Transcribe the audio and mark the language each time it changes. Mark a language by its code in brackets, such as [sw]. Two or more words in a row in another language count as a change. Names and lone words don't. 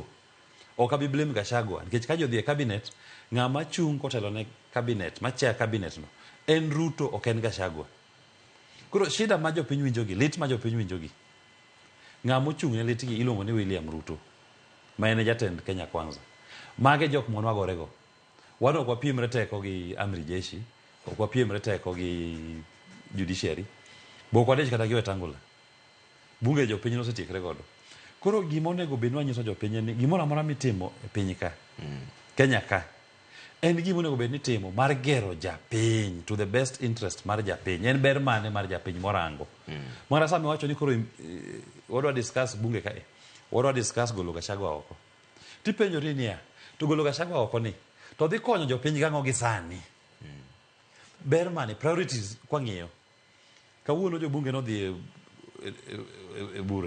[luo] Ok abi blame Gachagua nikech ka jodhi e cabinet ng'ama chung kotelo ne cabinet ma [en] chair cabinet [luo] no en Ruto ok en Gachagua. Koro shida ma jopiny winjogi, lit ma jopiny winjogi. Ng'ama ochung ne litgi iluongo ni William Ruto ma en jatend Kenya Kwanza. Mage jok mon wagorego. Wan ok wapiemre teko gi [sw] amri jeshi, [luo] ok wapiemre teko gi judiciary. Bok wadich kata gi Wetangula. Bunge jopiny nosetiekre godo. Koro gimonego bed ni wanyiso jopiny ni gimoro amora mitimo e piny ka. Kenya ka. En gimonego bed ni timo mar gero japiny [en] to the best interest [luo] mar japiny. En ber mane mar japiny morango. Mara sami wacho ni koro wadwa discuss bunge ka. Wadwa discuss golo Gachagua oko. Tipenjori niya, to golo Gachagua oko ni to dhi konyo jopiny gang'o gi sani. Ber mane priorities kwang'iyo. Kawuono jo bunge no dhi e bura.